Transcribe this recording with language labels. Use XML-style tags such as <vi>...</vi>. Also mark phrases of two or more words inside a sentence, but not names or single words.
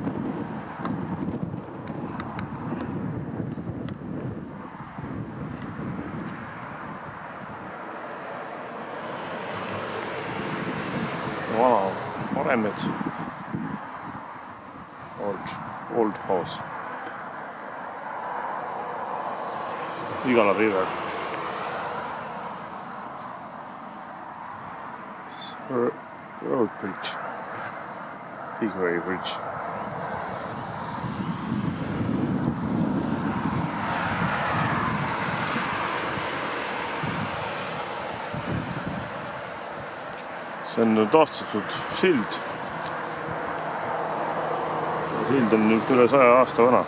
<et>Vana Varemets.</et> <en>Old house. Igala river. Road bridge, Bigway bridge.</en> <et>See on taastatud sild. Sild on nüüd üle 100 aasta vana.</et>